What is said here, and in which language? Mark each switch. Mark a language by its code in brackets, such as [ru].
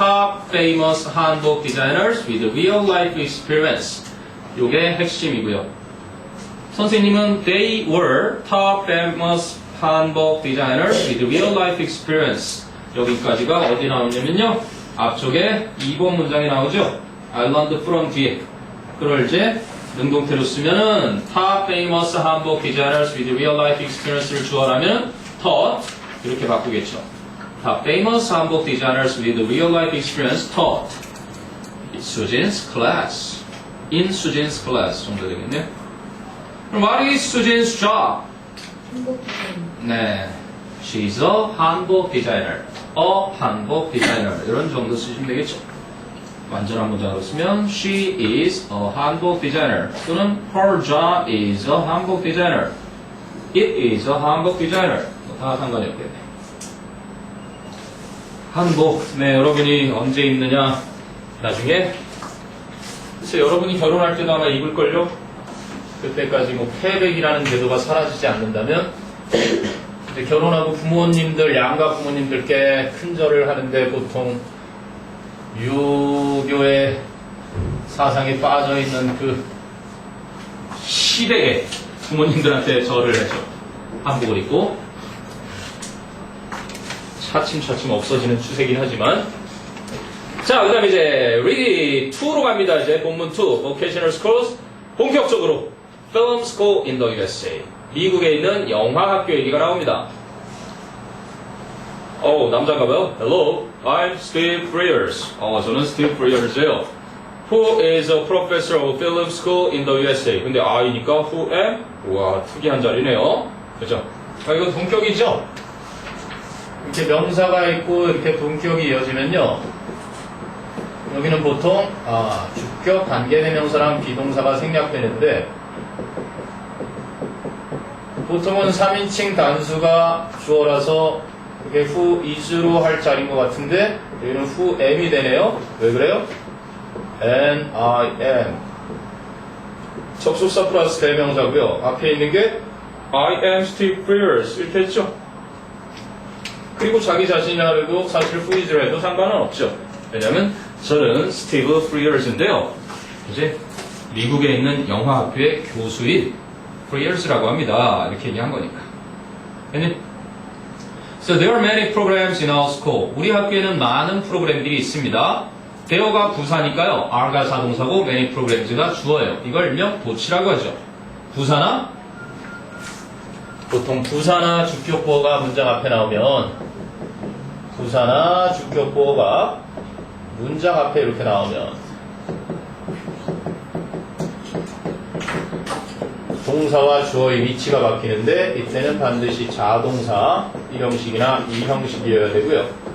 [en] Top famous 한복 designers with real life experience. [ko] 요게 핵심이고요. 선생님은 [en] they were top famous 한복 designers with real life experience. [ko] 여기까지가 어디 나오냐면요. 앞쪽에 2번 문장이 나오죠. [en] I learned from [ko] 뒤에. 그걸 이제 능동태로 쓰면은 [en] top famous 한복 designers with real life experience [ko] 를 주어라면 taught 이렇게 바꾸겠죠. [en] top famous 한복 designers with real life experience taught Susan's class. in Susan's class [ko] 정도 되겠네요. [en] 그럼 what is Susan's job? [ko] 한복 디자인. [en] 네, she's a 한복 designer. [ko] a 한복 designer 이런 정도 쓰시면 되겠죠. 완전한 문장으로 쓰면 [en] she is a 한복 designer 또는 her job is a 한복 designer. it is a 한복 designer. [ko] 다 상관이 없겠네. 한복, 네, 여러분이 언제 입느냐? 나중에 글쎄 여러분이 결혼할 때도 아마 입을걸요? 그때까지 뭐 패백이라는 제도가 사라지지 않는다면 이제 결혼하고 부모님들, 양가 부모님들께 큰 절을 하는데 보통 유교의 사상에 빠져있는 그 시댁의 부모님들한테 절을 해서 한복을 입고 차츰차츰 없어지는 추세긴 하지만 자, 그 다음에 이제 read 2로 갑니다. 이제 본문 2 vocational schools 본격적으로 [en] film school in the USA [ko] 미국에 있는 영화학교 얘기가 나옵니다. 남자인가봐요. [en] Hello, I'm Steve Frears. [ko] 저는 Steve Frears예요. [en] Who is a professor of film school in the USA? 근데 I니까 who am? [ko] 우와, 특이한 자리네요. 그죠? 이거 동격이죠? 이렇게 명사가 있고 이렇게 동격이 이어지면요. 여기는 보통 주격 관계대명사랑 비동사가 생략되는데 보통은 3인칭 단수가 주어라서 그게 who is로 할 자리인 것 같은데 여기는 who am이 되네요. 왜 그래요? and I am 접속사 플러스 대명사고요. 앞에 있는 게 [en] I am Steve Frears [ko] 이렇게 했죠. 그리고 자기 자신이라도 사실 who is로 해도 상관은 없죠. 왜냐면 저는 스티브 프리어스인데요. 이제 미국에 있는 영화학교의 교수인 프리어스라고 합니다. 이렇게 얘기한 거니까. [en] So there are many programs in our school. [ko] 우리 학교에는 많은 프로그램들이 있습니다. there가 부사니까요. are가 자동사고 many programs가 주어예요. 이걸 일명 도치라고 하죠. 부사나 보통 부사나 주격보어가 문장 앞에 나오면 부사나 주격보어가 문장 앞에 이렇게 나오면 동사와 주어의 위치가 바뀌는데 이때는 반드시 자동사 1형식이나 2형식이어야 되고요.